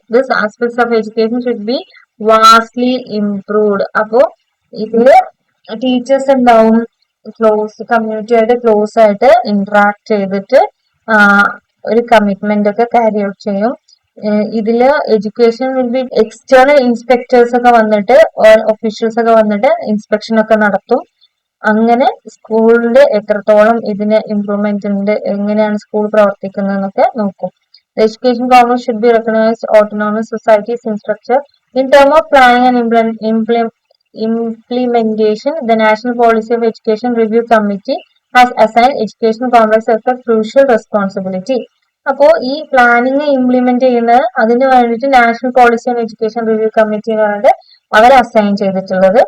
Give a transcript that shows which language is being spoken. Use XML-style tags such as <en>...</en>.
<en>This aspects of education should be vastly improved.</en> <ml>അപ്പോ ഇതില് teachers ഉണ്ടാവും കമ്മ്യൂണിറ്റിയായിട്ട് ക്ലോസ് ആയിട്ട് ഇന്ററാക്ട് ചെയ്തിട്ട് ഒരു കമ്മിറ്റ്മെന്റ് ഒക്കെ ക്യാരി ഔട്ട് ചെയ്യും. ഇതില്</ml> <en>education will be external inspectors</en> <ml>ഒക്കെ വന്നിട്ട് ഒഫീഷ്യൽസ് ഒക്കെ വന്നിട്ട് ഇൻസ്പെക്ഷൻ ഒക്കെ നടത്തും. അങ്ങനെ സ്കൂളിന്റെ എത്രത്തോളം ഇതിന് ഇംപ്രൂവ്മെന്റ് ഉണ്ട്, എങ്ങനെയാണ് സ്കൂൾ പ്രവർത്തിക്കുന്നതെന്നൊക്കെ നോക്കും.</ml> <en>The education government should be recognized autonomous societies in structure. In terms of planning and implementation, the National Policy of Education Review Committee has assigned education complex as a crucial responsibility.</en> <ml>അപ്പോൾ ഈ planning implement ചെയ്യുന്നത് അതിന് വേണ്ടിയിട്ട് national policy on education review committee എന്ന് പറഞ്ഞിട്ട് അവരെ assign ചെയ്തിട്ടുള്ളത്.</ml>